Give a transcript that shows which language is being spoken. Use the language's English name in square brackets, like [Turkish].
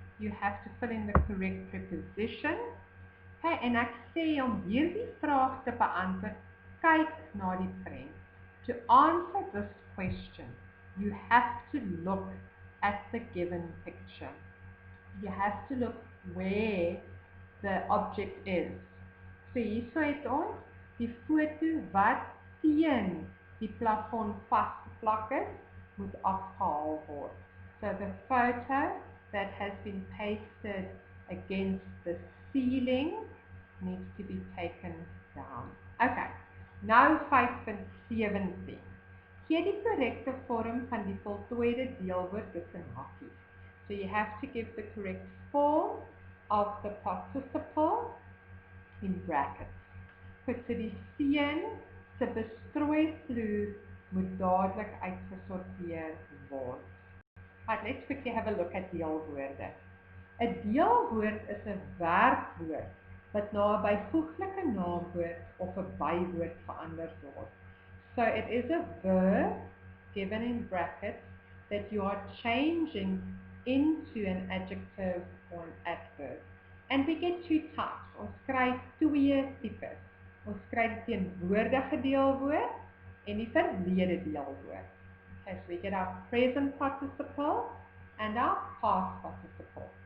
[English] You have to fill in the correct preposition. [Afrikaans] Okay, en ek sê om hierdie vraag te beantwoord, kyk na die prent. [English] To answer this question, you have to look at the given picture. You have to look where the object is. [Afrikaans] So hierso het ons die foto wat teen die plafon vasgeplak is, moet afgehaal word. [English] So the photo that has been pasted against the ceiling needs to be taken down. [Afrikaans] Okay, nou 5.17. Gee die korrekte vorm van die voltooide deelwoord tussen hakkies. [English] So you have to give the correct form of the participle in brackets. [Afrikaans] Goed, so die seun se bestrooi vloer moet dadelik uitgesorteer word. [English] But let's quickly have a look at deelwoorde. [Afrikaans] 'n Deelwoord is 'n werkwoord wat na 'n byvoeglike naamwoord of 'n bywoord verander word. [English] So it is a verb given in brackets that you are changing into an adjective or an adverb. And we get two types. [Afrikaans] Ons kry twee tipes. Ons kry die teenwoordige deelwoord en die verlede deelwoord. [English] Okay, so we get our present participle and our past participle.